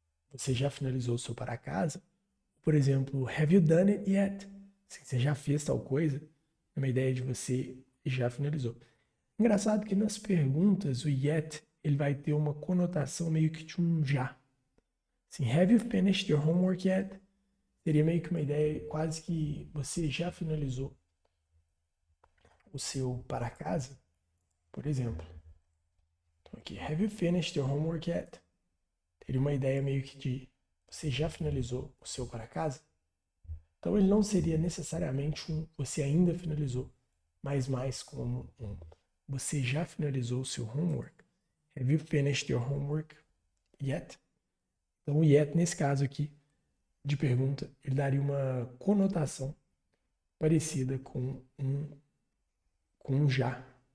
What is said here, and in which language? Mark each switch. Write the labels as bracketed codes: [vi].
[pt] Você já finalizou o seu para casa? Por exemplo, [en] have you done it yet? [pt] Se você já fez tal coisa, é uma ideia de você já finalizou. Engraçado que nas perguntas, o yet, ele vai ter uma conotação meio que de um já. Assim, [en] have you finished your homework yet? [pt] Seria meio que uma ideia quase que você já finalizou o seu para casa, por exemplo. Então aqui, [en] have you finished your homework yet? [pt] Teria uma ideia meio que de você já finalizou o seu para casa? Então ele não seria necessariamente um você ainda finalizou, mas mais como um você já finalizou o seu homework? [en] Have you finished your homework yet? [pt] Então o yet nesse caso aqui de pergunta, ele daria uma conotação parecida com um já.